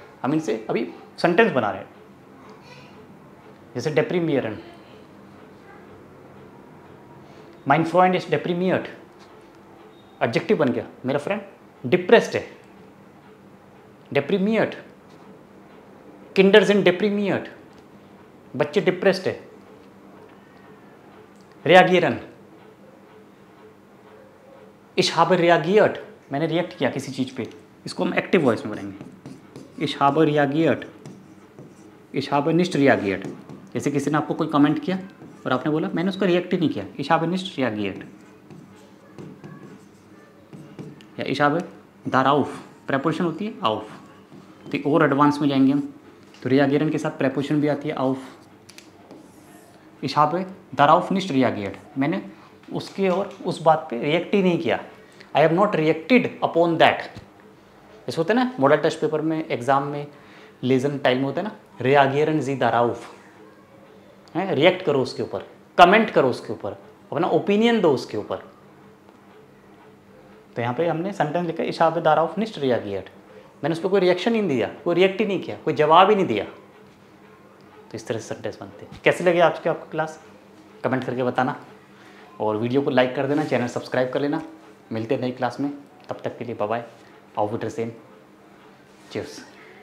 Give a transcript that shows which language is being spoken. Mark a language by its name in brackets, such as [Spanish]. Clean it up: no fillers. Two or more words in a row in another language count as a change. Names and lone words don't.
[Hindi] हम इनसे अभी सेंटेंस बना रहे हैं, जैसे डेप्रीमियरन, [German] mein Freund ist deprimiert, [Hindi] एडजेक्टिव बन गया। मेरा फ्रेंड डिप्रेस्ड है, डेप्रीमियर्ड। [German] Kinder sind deprimiert, [Hindi] बच्चे डिप्रेस्ड है। [German] रियागियरन, ich habe reagiert, [Hindi] मैंने रिएक्ट किया किसी चीज़ पे, इसको हम [English] active voice [Hindi] में बोलेंगे। [German] ich habe reagiert, ich habe nicht reagiert. [Hindi] जैसे किसी ने आपको कोई कमेंट किया और आपने बोला मैंने उसका रिएक्ट ही नहीं किया, [German] ich habe nicht reagiert. या ich habe darauf, [Hindi] प्रेपोजिशन होती है auf, तो और एडवांस में जाएंगे हम, तो reagieren के साथ प्रेपोजिशन भी आती है auf। [German] ich habe darauf nicht reagiert, [Hindi] मैंने उसके और उस बात पे रिएक्ट ही नहीं किया, [English] I have not reacted upon that. [Hindi] ऐसे होता है ना [English] model test paper [Hindi] में, एग्जाम में, लेजन टाइम में होता है ना, [German] reagieren Sie darauf, [Hindi] है रिएक्ट करो उसके ऊपर, कमेंट करो उसके ऊपर, अपना ओपिनियन दो उसके ऊपर। तो यहाँ पे हमने सेंटेंस लिखा [German] ich habe darauf nicht reagiert, [Hindi] मैंने उस पर कोई रिएक्शन ही नहीं दिया, कोई रिएक्ट ही नहीं किया, कोई जवाब ही नहीं दिया। तो इस तरह से सेंटेंस बनते हैं। कैसे लगे आज की आपको क्लास, कमेंट करके बताना, और वीडियो को लाइक कर देना, [English] channel subscribe [Hindi] कर लेना। मिलते हैं नई क्लास में, तब तक के लिए बाय बाय, [German] auf Wiedersehen, cheers।